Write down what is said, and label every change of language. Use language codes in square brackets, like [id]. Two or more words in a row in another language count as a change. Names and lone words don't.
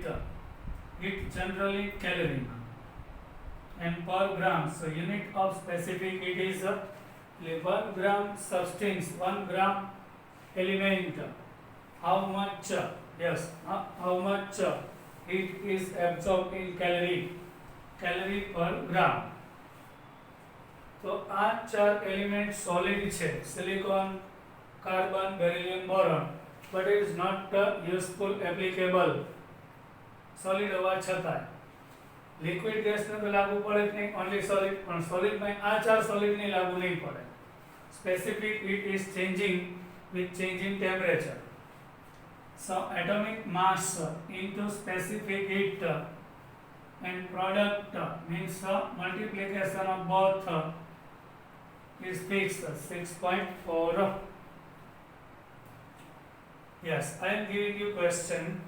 [en] Heat generally calorie and per gram. So unit of specific heat is 1 gram substance, 1 gram element. How much? Yes, how much heat is absorbed in calorie per gram. [gu] તો આ ચાર [en] element solid [gu] છે, સિલિકોન, કાર્બન, બેરિલિયમ, બોરોન, [en] but it is not useful applicable. [gu] સોલિડ હોવા છતાં લિક્વિડ ગેસને તો લાગુ પડે જ નહીં, [en] only solid, [gu] પણ સોલિડમાં આ ચાર સોલિડને લાગુ નહીં પડે. [en] specific heat is changing with changing temperature. So atomic mass into specific heat and product means multiplication of both is fixed 6.4. Yes, I am giving you question.